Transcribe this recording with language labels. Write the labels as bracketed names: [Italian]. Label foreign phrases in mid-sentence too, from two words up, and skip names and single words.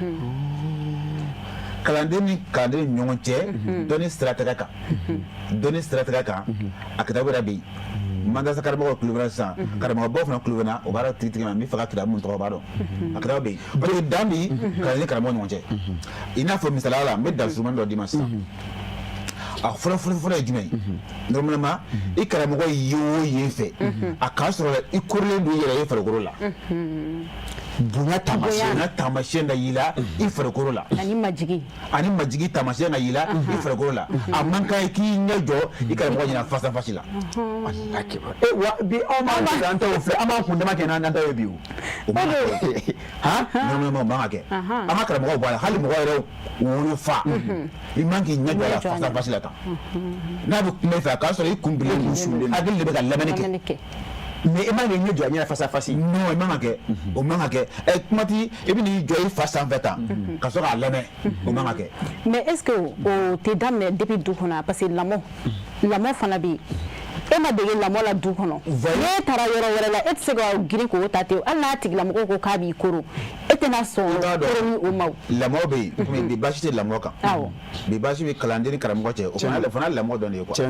[Bambara] kalanden ni ɲɔgɔn cɛ dɔnni siratigɛ kan a kitabu yɛrɛ bɛ yen mandasa karamɔgɔ kulubana sisan karamɔgɔbaw fana kulubana o b'a dɔn tigitigi ma min fɛ ka kitabu mun tɔgɔ b'a dɔn a kitabu bɛ yen [French] parce que [Bambara] dan bi kalanden ni karamɔgɔ ɲɔgɔn cɛ i n'a fɔ misaliya la n bɛ dasurumani dɔ d'i ma sisan a fɔlɔ ye jumɛn ye normalement i karamɔgɔ ye o ye fɛ a k'a sɔrɔ i korilen don i yɛrɛ i farikolo la bonya taamasiyɛn ka y'i la i farikolo la ani majigi taamasiyɛn ka y'i la i farikolo la a man kan k'i ɲɛ jɔ i karamɔgɔ ɲɛna [French] face à face [Bambara] la wa bi aw ma an ta o filɛ an b'an kun dama kɛ n'an ta ye bi o man kan kɛ normalement o man kan kɛ an ka karamɔgɔw b'a la hali mɔgɔ yɛrɛ wolofa i man k'i ɲɛ jɔ a la [French] face à face [Bambara] la tan n'a bɛ kuma i fɛ a k'a sɔrɔ i kun bilen kun sulen hakili de bɛ ka lamɛnni kɛ mais i man k'i ɲɛ jɔ a ɲɛna [French] face à face [Bambara] non i man kan kɛ o man kan kɛ kuma ti i bɛ n'i jɔ i fa sanfɛ tan ka sɔrɔ k'a lamɛn o man kan kɛ [French] mais est ce que [Bambara] o tɛ daminɛ depuis du kɔnɔ [French] parce que [Bambara] lamɔ fana bɛ yen e ma dege lamɔ la du kɔnɔ n'e taara yɔrɔ wɛrɛ la e tɛ se ka girin k'o ta ten hali n'a tigilamɔgɔ ko k'a b'i koro e tɛna sɔn koroni o ma lamɔ bɛ yen mais bi baasi tɛ lamɔ kan bi baasi bɛ kalanden ni karamɔgɔ cɛ o fana lamɔ dɔn de ye quoi